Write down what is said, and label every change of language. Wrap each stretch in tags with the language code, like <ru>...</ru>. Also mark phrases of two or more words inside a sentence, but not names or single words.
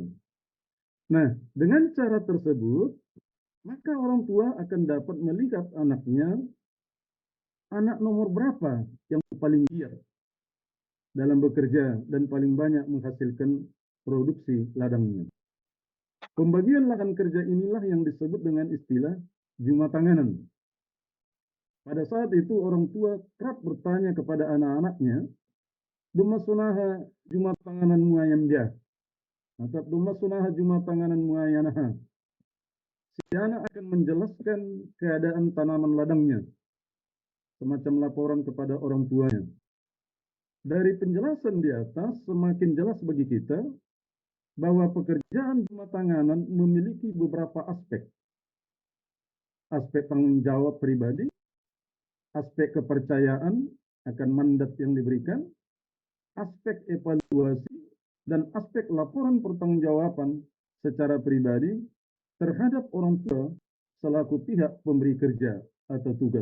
<id>Nah, dengan cara tersebut, maka orang tua akan dapat melihat anaknya, anak nomor berapa yang paling giat dalam bekerja dan paling banyak menghasilkan produksi ladangnya. Pembagian lahan kerja inilah yang disebut dengan istilah</id> <bts>juma tanganan.</bts> <id>Pada saat itu orang tua kerap bertanya kepada anak-anaknya,</id> <bts>"Dumasunaha juma tanganan muayam dia?" Atau "Dumasunaha juma tanganan muayanaha?"</bts> <id>Si anak akan menjelaskan keadaan tanaman ladangnya, semacam laporan kepada orang tuanya. Dari penjelasan di atas, semakin jelas bagi kita bahwa pekerjaan</id> <bts>juma tanganan</bts> <id>memiliki beberapa aspek. Aspek tanggung jawab pribadi, aspek kepercayaan akan mandat yang diberikan, aspek evaluasi, dan aspek laporan pertanggungjawaban secara pribadi terhadap orang tua selaku pihak pemberi kerja atau tugas.</id>